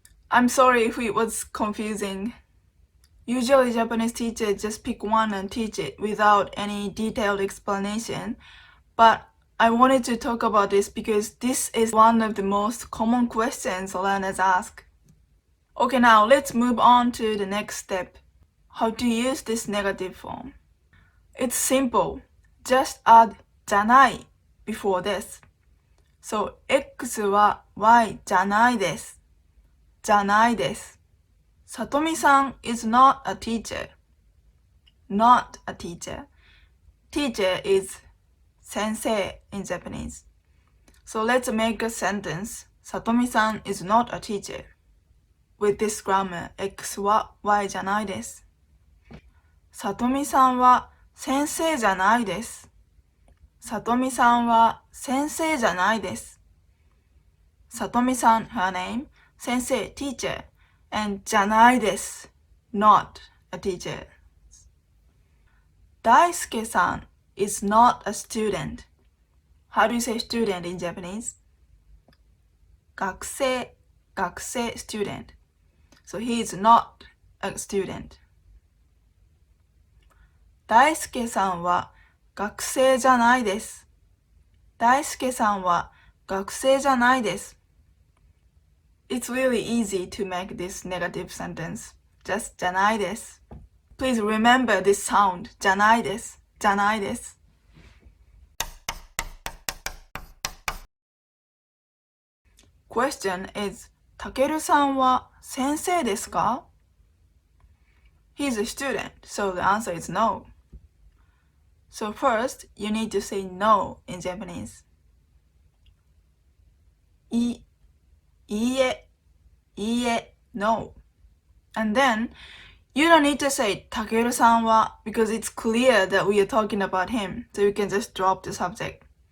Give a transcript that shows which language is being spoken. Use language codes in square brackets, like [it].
[en] I'm sorry if it was confusing. Usually Japanese teachers just pick one and teach it without any detailed explanation, but I wanted to talk about this because this is one of the most common questions learners ask. Okay, now let's move on to the next step. How to use this negative form. It's simple. Just add じゃない before this. So, [ja] X は Y じゃないです。じゃないです。 [en] さとみさん is not a teacher. Not a teacher. Teacher is 先生 in Japanese. So let's make a sentence. さとみさん is not a teacher. With this grammar, [ja] X は Y じゃないです。さとみさんは先生じゃないです。さとみさんは先生じゃないです。 [en] さとみさん her name, 先生 teacher.And じゃないです not a teacher. 大輔さん is not a student. How do you say student in Japanese? 学生 student. So he is not a student. [ja] 大輔さんは学生じゃないです。大輔さんは学生じゃないです。 [en] It's really easy to make this negative sentence. Just じゃないです。Please remember this sound. [ja] じゃないです。じゃないです。 [en] question is, [ja] たけるさんは先生ですか? [en] He's a student, so the answer is no. So first, you need to say no in Japanese. [ja] いいえ [en] no. And then, you don't need to say たけるさんは because it's clear that we are talking about him, so you can just drop the subject.